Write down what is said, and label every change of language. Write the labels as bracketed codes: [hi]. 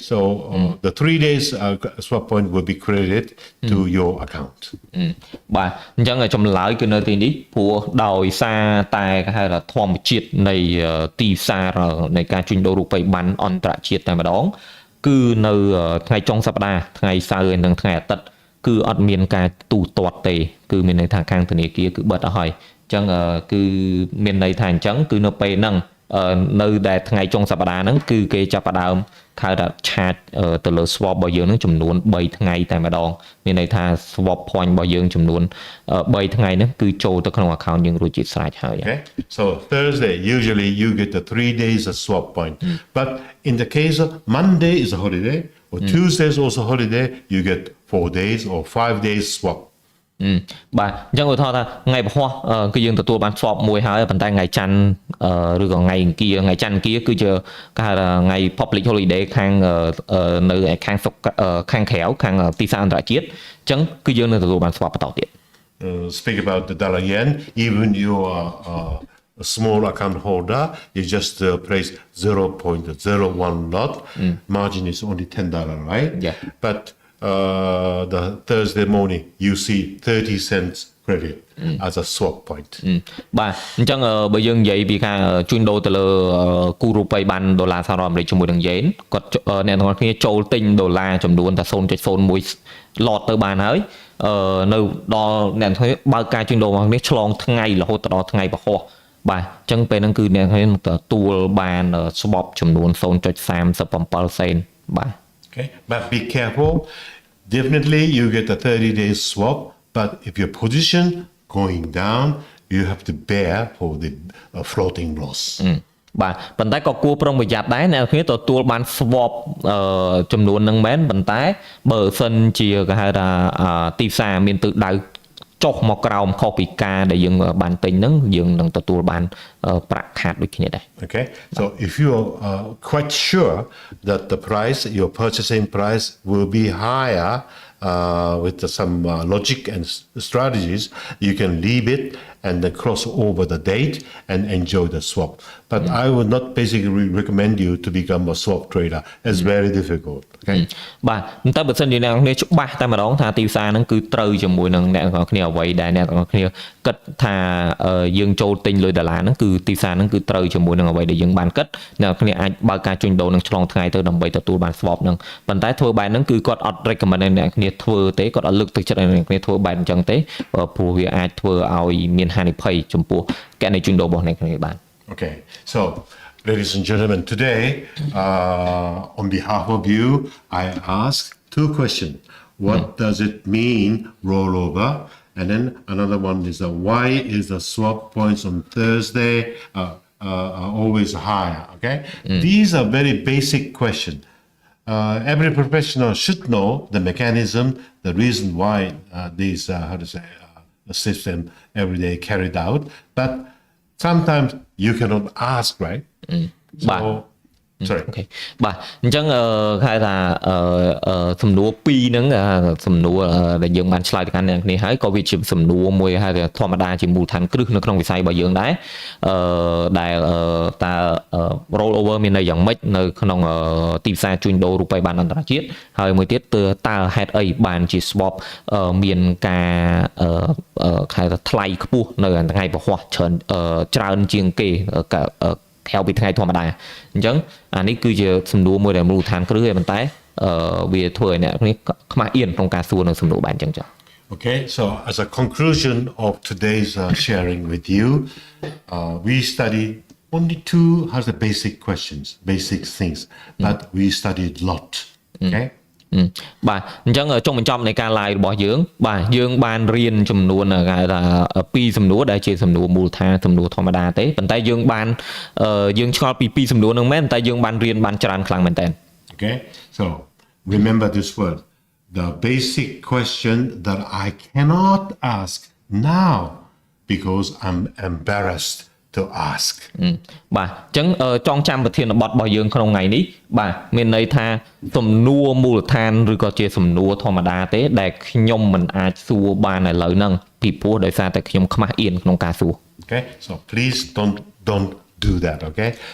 [en] So the 3 days swap point will be credited to your account. [km] បាទអញ្ចឹងចម្លើយគឺនៅទីនេះព្រោះដោយសារតែគេហៅថាធម្មជាតិនៃទីផ្សារនៃការជួញដូររូបិយប័ណ្ណអន្តរជាតិតែម្ដងគឺនៅថ្ងៃចុងសប្តាហ៍ថ្ងៃសៅរ៍និងថ្ងៃអាទិត្យគឺអត់មានការទូទាត់ទេគឺមានន័យថាខាងធនាគារគឺបិទអស់ហើយអញ្ចឹងគឺមានន័យថាអញ្ចឹងគឺនៅពេលហ្នឹង នៅដែលថ្ងៃចុងសប្តាហ៍ហ្នឹងគឺគេចាប់ផ្ដើមខៅថាឆាតទៅលើ swap របស់យើងហ្នឹងចំនួន3ថ្ងៃតែម្ដងមានន័យថា swap point របស់យើងចំនួន3ថ្ងៃហ្នឹងគឺចូលទៅក្នុង account យើងរួចជាស្រេចហើយ [en] Okay, so Thursday usually you get the 3 days of swap point, but in the case of Monday is a holiday or Tuesday is also holiday, you get 4 days or 5 days swap. [km] បាទអញ្ចឹងឧទាហរណ៍ថាថ្ងៃពហុគឺយើងទទួលបាន swap មួយហើយប៉ុន្តែថ្ងៃច័ន្ទឬក៏ថ្ងៃអង្គារគឺជាគេហៅថាថ្ងៃ public holiday ខាងនៅខាងក្រៅខាងទីផ្សារអន្តរជាតិអញ្ចឹងគឺយើងនឹងទទួលបាន swap បន្តទៀត [en] Speak about the dollar yen, even you are a small account holder, you just place 0.01 lot. Margin is only $10, right? Yeah. But the Thursday morning, you see 30 cents credit as a swap point. [km] បាទអញ្ចឹងបើយើងនិយាយពីការជួញដូរទៅលើគូរូបិយបានដុល្លារសហរដ្ឋអាមេរិកជាមួយនឹងយេនគាត់អ្នកទាំងអស់គ្នាចូលទិញដុល្លារចំនួនតែ 0.01 lot ទៅបានហើយនៅដល់អ្នកទាំងអស់គ្នាបើកការជួញដូររបស់គ្នាឆ្លងថ្ងៃរហូតដល់ថ្ងៃពហុបាទអញ្ចឹងពេលហ្នឹងគឺអ្នកទាំងអស់គ្នាទទួលបានស្បប់ចំនួន 0.37 សេនបាទ [en] Okay, but be careful. Definitely you get a 30-day swap, but if your position going down, you have to bear for the floating loss. បាទប៉ុន្តែក៏គួរប្រុងប្រយ័ត្នដែរអ្នកគ្នាទទួលបាន swap ចំនួនហ្នឹងមែនប៉ុន្តែបើសិនជាគេហៅថាទីផ្សារមានទិសដៅចុះមកក្រោមខុសពីការដែលយើងបានទិញហ្នឹងយើងនឹងទទួលបានប្រាក់ខាតដូចគ្នាដែរ Okay, so if you are quite sure that the price, your purchasing price will be higher with some logic and strategies, you can leave it and then cross over the date and enjoy the swap. But I would not basically recommend you to become a swap trader. It's very difficult. Okay. [km] បាទតែបើសិនជាអ្នកនរគ្នាច្បាស់តែម្ដងថាទីផ្សារហ្នឹងគឺត្រូវជាមួយនឹងអ្នកនរគ្នាអ្វីដែលអ្នកនរគ្នាគិតថាយើងចូលទិញលុយដុល្លារហ្នឹងគឺទីផ្សារហ្នឹងគឺត្រូវជាមួយនឹងអ្វីដែលយើងបានគិតអ្នកនរគ្នាអាចបើកការជួញដូរនឹងឆ្លងថ្ងៃទៅដើម្បីទទួលបាន swap ហ្នឹងប៉ុន្តែធ្វើបែបហ្នឹងគឺគាត់អត់ recommend ឲ្យអ្នកនរគ្នាធ្វើទេគាត់អត់លើកទឹកចិត្តឲ្យអ្នកនរគ្នាធ្វើបែបអញ្ចឹងទេព្រោះវាអាចធ្វើឲ្យមានហានិភ័យចំពោះគណនីជួញដូររបស់អ្នកនរគ្នាបាន [en] Okay, so ladies and gentlemen, today on behalf of you, I ask two questions. What does it mean rollover? And then another one is why is the swap points on Thursday are always higher? Okay, these are very basic questions. Every professional should know the mechanism, the reason why these the system every day carried out, but sometimes you cannot ask, right? So, sorry. Okay. [km] បាទអញ្ចឹងហៅថាសំណួរ2ហ្នឹងសំណួរដែលយើងបានឆ្លើយទៅកាន់អ្នកគ្នាហើយក៏វាជាសំណួរមួយហៅថាធម្មតាជាមូលដ្ឋានគ្រឹះនៅក្នុងវិស័យរបស់យើងដែរដែលតើ roll over មានន័យយ៉ាងម៉េចនៅក្នុងទីផ្សារជួញដូររូបិយប័ណ្ណអន្តរជាតិហើយមួយទៀតតើហេតុអីបានជា swap មានការ ហៅថាថ្លៃខ្ពស់នៅថ្ងៃពហុច្រើនជាងគេក្រៅពីថ្ងៃធម្មតាអញ្ចឹងអានេះគឺជាសំណួរមួយដែលមូលដ្ឋានគ្រឹះឯប៉ុន្តែវាធ្វើឲ្យអ្នកគ្នាខ្មាស់អៀនក្នុងការសួរនៅសំណួរបែបអញ្ចឹងចា៎ [en] Okay, so as a conclusion of today's sharing with you, we studied only two basic questions, basic things, but we studied a lot. Okay. [km] បាទអញ្ចឹងចុងបញ្ចប់នៃការ live របស់យើងបាទយើងបានរៀនចំនួនគេថា2សំណួរដែលជាសំណួរមូលដ្ឋានសំណួរធម្មតាទេប៉ុន្តែយើងបានយើងឆ្លល់ពី2សំណួរហ្នឹងមែនតែយើងបានរៀនបានច្រើនខ្លាំងមែនតើ [en] Okay, so remember this word, the basic question that I cannot ask now because I'm embarrassed to ask. [km] បាទអញ្ចឹងចងចាំប្រធានបទរបស់យើងក្នុងថ្ងៃនេះបាទមានន័យថាសំណួរមូលដ្ឋានឬក៏ជាសំណួរធម្មតាទេដែលខ្ញុំមិនអាចសួរបានឥឡូវហ្នឹងពីព្រោះដោយសារតែខ្ញុំខ្មាស់អៀនក្នុងការសួរ [en] Okay, so please don't do that, okay?